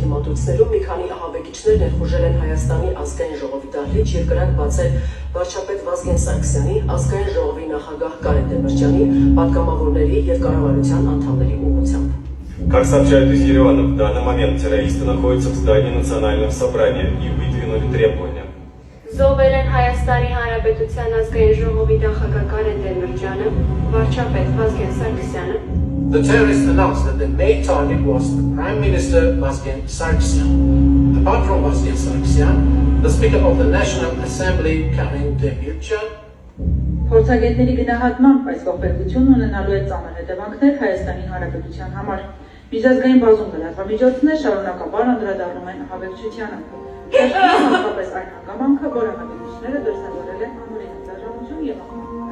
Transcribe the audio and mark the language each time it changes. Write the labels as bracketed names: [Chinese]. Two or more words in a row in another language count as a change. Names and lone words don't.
[Armenian] մատուցներում մի քանի ահաբեկիչներ ներխուժել են Հայաստանի ազգային ժողովի դահլիճ եւ կրակ բացել վարչապետ Վազգեն Սարգսյանի, ազգային ժողովի նախագահ Կարեն Դեմիրճյանի, պատգամավորների եւ կառավարության անդամների ուղղությամբ. [Russian] Как сообщают из Еревана, в данный момент террористы находятся в здании Национального собрания и выдвинули требования. [Armenian] Զոհվել են Հայաստանի Հանրապետության ազգային ժողովի նախագահ Կարեն Դեմիրճյանը, վարչապետ Վազգեն Սարգսյանը. [English] The terrorists announced that the main target was the Prime Minister Vazgen Sargsyan. Apart from Vazgen Sargsyan, the Speaker of the National Assembly, Karen Demircyan, [Armenian] Փորձագետների գնահատմամբ այս ողբերգությունն ունենալու է ծանր հետևանքներ Հայաստանի Հանրապետության համար։ Միջազգային բազում լրատվամիջոցներ շարունակաբար անդրադառնում են ահաբեկչությանը։ Հատկապես այն հանգամանքը, որ ահաբեկիչները դրսևորել են անօրինակ դաժանություն եւ